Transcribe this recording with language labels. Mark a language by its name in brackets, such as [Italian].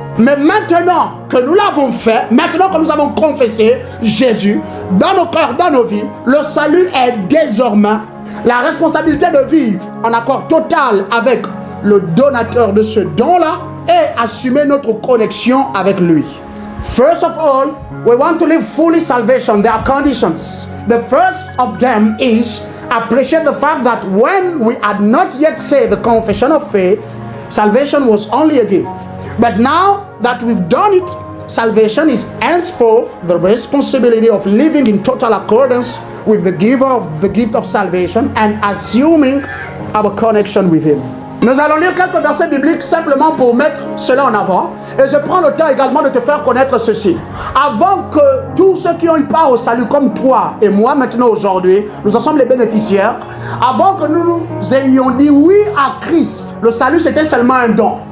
[French] Mais maintenant que nous l'avons fait, maintenant que nous avons confessé Jésus dans nos cœurs, dans nos vies, le salut est désormais la responsabilité de vivre en accord total avec le donateur de ce don-là et assumer notre connexion avec lui. [English] First of all, we want to live fully salvation. There are conditions. The first of them is appreciate the fact that when we had not yet said the confession of faith, salvation was only a gift. But now that we've done it, salvation is henceforth the responsibility of living in total accordance with the giver of the gift of salvation and assuming our connection with him. [French] Nous allons lire quelques versets bibliques simplement pour mettre cela en avant. Et je prends le temps également de te faire connaître ceci. Avant que tous ceux qui ont eu part au salut comme toi et moi maintenant aujourd'hui, nous en sommes les bénéficiaires. Avant que nous ayons dit oui à Christ, le salut c'était seulement un don.